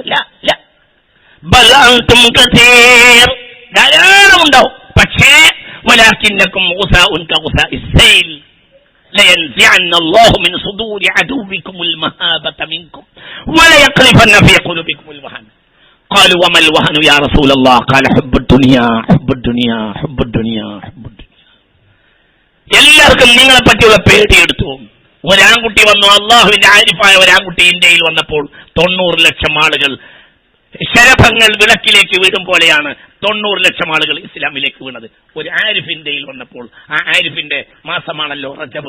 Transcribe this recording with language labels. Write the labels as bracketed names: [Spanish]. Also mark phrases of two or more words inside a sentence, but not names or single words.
[Arabic] لا بل أنتم كثير, ധാരാളം ഉണ്ടാവും. പക്ഷേ ولكنكم غثاء كغثاء السيل لينزعن الله من صدور عدوكم المهابة منكم وليخلفن في قلوبكم الوهن. قالوا وما الوهن يا رسول الله قال حب الدنيا حب الدنيا حب الدنيا حب الدنيا. [Malayalam] എല്ലാവർക്കും നിങ്ങളെ പറ്റിയുള്ള പേടിയെടുത്തു. ഒരാൺകുട്ടി വന്നു, അള്ളാഹുവിന്റെ ആരിഫായ ഒരാൺകുട്ടി ഇന്ത്യയിൽ വന്നപ്പോൾ 90 ലക്ഷം ആളുകൾ, ശരഭങ്ങൾ വിളക്കിലേക്ക് വീടും പോലെയാണ് 90 ലക്ഷം ആളുകൾ ഇസ്ലാമിലേക്ക് വീണത്. ഒരു ആരിഫ് ഇന്ത്യയിൽ വന്നപ്പോൾ, ആ ആരിഫിന്റെ മാസമാണല്ലോ റജബ്.